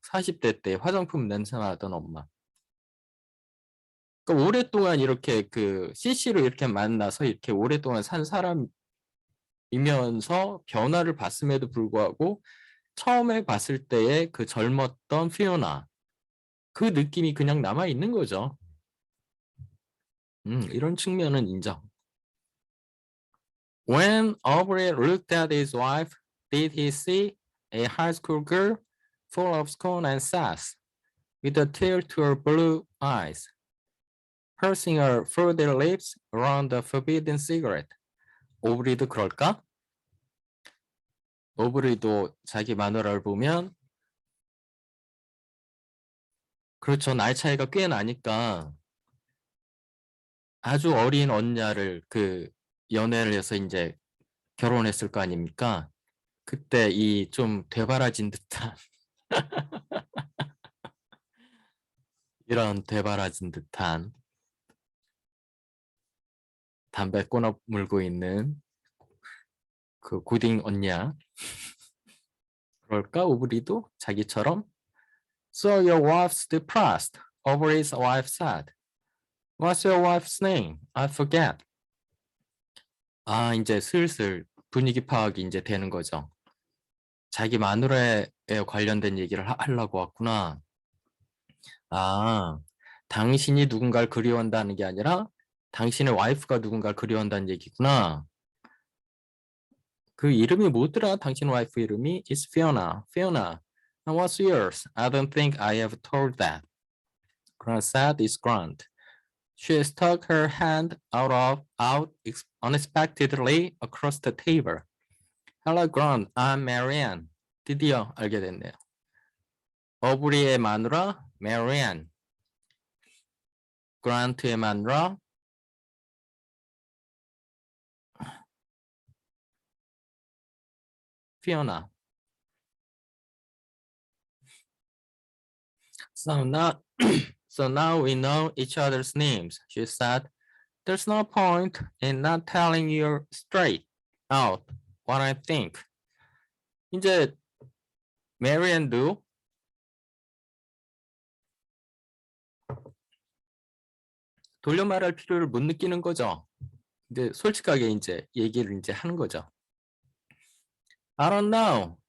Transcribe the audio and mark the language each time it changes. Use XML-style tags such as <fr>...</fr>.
<ko>40대 때 화장품 냄새 나던 엄마. 그러니까 오랫동안 이렇게 그 CC로 이렇게 만나서 이렇게 오랫동안 산 사람이면서 변화를 봤음에도 불구하고 처음에 봤을 때의 그 젊었던 피오나, 그 느낌이 그냥 남아 있는 거죠. 이런 측면은 인정.</ko> <en>When Aubrey looked at his wife, did he see a high school girl full of scorn and sass, with a tear to her blue eyes, pursing her fruity lips around the forbidden cigarette?</en> <ko>오브리도 그럴까? 오브리도 자기 마누라를 보면 그렇죠. 나이 차이가 꽤 나니까 아주 어린 언냐를 그 연애를 해서 이제 결혼했을 거 아닙니까? 그때 이 좀 되바라진 듯한 이런 되바라진 듯한 담배 꼬나 물고 있는 그 고딩 언냐. 그럴까? 오브리도 자기처럼</ko> <en>So your wife's depressed. Aubrey's wife said. What's your wife's name? I forget.</en> <ko>아, 이제 슬슬 분위기 파악이 이제 되는 거죠. 자기 마누라에 관련된 얘기를 하려고 왔구나. 아, 당신이 누군가를 그리워한다는 게 아니라 당신의 와이프가 누군가를 그리워한다는 얘기구나. 그 이름이 뭐더라? 당신 와이프 이름이</ko> <en>It's Fiona. Fiona. And what's yours? I don't think I have told that. Grant said it's Grant. She stuck her hand out unexpectedly across the table. Hello, Grant. I'm Marianne.</en> <ko>드디어 알게 됐네요. 어브리의 마누라 Marianne. 그란트의 마누라 Fiona.</ko> <en>So now, so now we know each other's names, she said. There's no point in not telling you straight out what I think.</en> <ko>이제 Marianne도 돌려 말할 필요를 못 느끼는 거죠. 근데 솔직하게 이제 얘기를 이제 하는 거죠.</ko> <en>I don't know.</en>